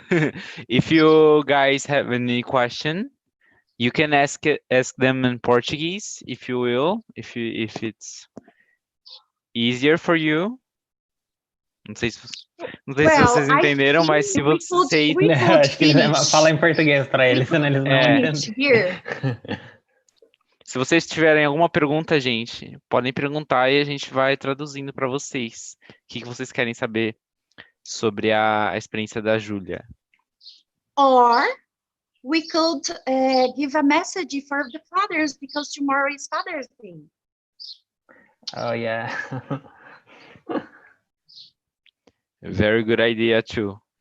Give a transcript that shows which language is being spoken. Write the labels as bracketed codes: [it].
[en] If you guys have any question, you can ask them in Portuguese, if you will, if it's easier for you. [pt] Não sei se vocês entenderam, mas se vocês... Acho que fala em português para eles, senão eles não entendem. [en] Here. [pt] Se vocês tiverem alguma pergunta, gente, podem perguntar e a gente vai traduzindo para vocês. O que vocês querem saber sobre a experiência da Júlia? [en] Or we could give a message for the fathers because tomorrow is Father's Day. Oh, yeah. Very good idea too.